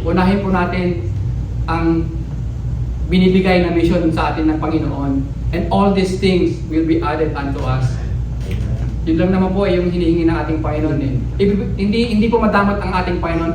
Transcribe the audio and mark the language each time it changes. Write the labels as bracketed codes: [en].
[tl] Unahin po natin ang binibigay na mission sa atin ng Panginoon. [en] And all these things will be added unto us. [tl] Yun lang naman po yung hinihingi ng ating Panginoon eh. Hindi po madamot ang ating Panginoon.